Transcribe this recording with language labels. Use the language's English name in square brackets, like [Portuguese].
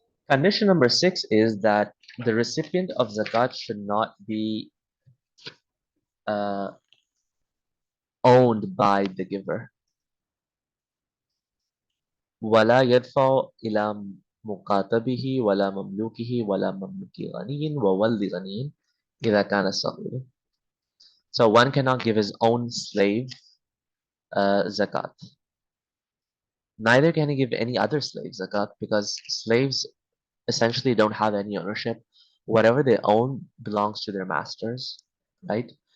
[English] Condition number 6 is that the recipient of zakat should not be uh, owned by the giver. [Arabic] ولا يدفع إلى مقاتبه ولا مملوكه ولا مملوك غني وولد غني إذا كان صغير. [English] So one cannot give his own slave zakat. Neither can he give any other slave zakat, because slaves essentially don't have any ownership. Whatever they own belongs to their masters, right?